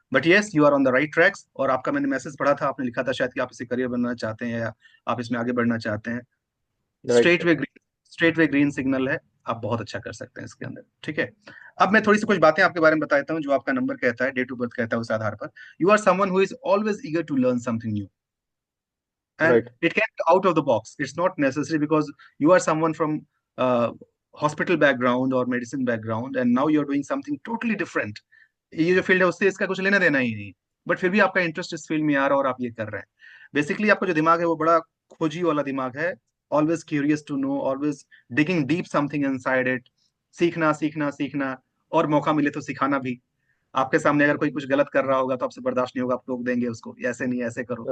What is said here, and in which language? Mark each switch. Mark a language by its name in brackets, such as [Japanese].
[English] But yes, you are on the right tracks. [Hindi] और आपका मैंने मैसेज पढ़ा था, आपने लिखा था शायद कि आप इसे करियर बनना चाहते हैं या आप इसमें आगे बढ़ना चाहते हैं। [English] right straight [Hindi] sir. [English] way green, straight way green signal [Hindi] है। आप बहुत अच्छा कर सकते हैं इसके अंदर। ठीक है। अब मैं थोड़ी सी कुछ बातें आपके बारे में बता देता हूँ जो आपका नंबर कहता है, डेट ऑफ बर्थ कहता है, उस आधार पर। [English] You are someone who is always eager to learn something new, and right it can be out of the box. It's not necessary because you are someone from hospital background or medicine background and now you're doing something totally different. [Hindi] ये जो field है उससे इसका कुछ लेना देना ही नहीं, but फिर भी आपका इंटरेस्ट इस फील्ड में आ रहा है और आप ये कर रहे हैं। बेसिकली आपका जो दिमाग है वो बड़ा खोजी वाला दिमाग है। [English] Always curious to know, always digging deep something inside it. [Hindi] सीखना सीखना सीखना, और मौका मिले तो सिखाना भी। आपके सामने अगर कोई कुछ गलत कर रहा होगा तो आपसे बर्दाश्त नहीं होगा, आप टोक देंगे उसको, ऐसे नहीं ऐसे करो,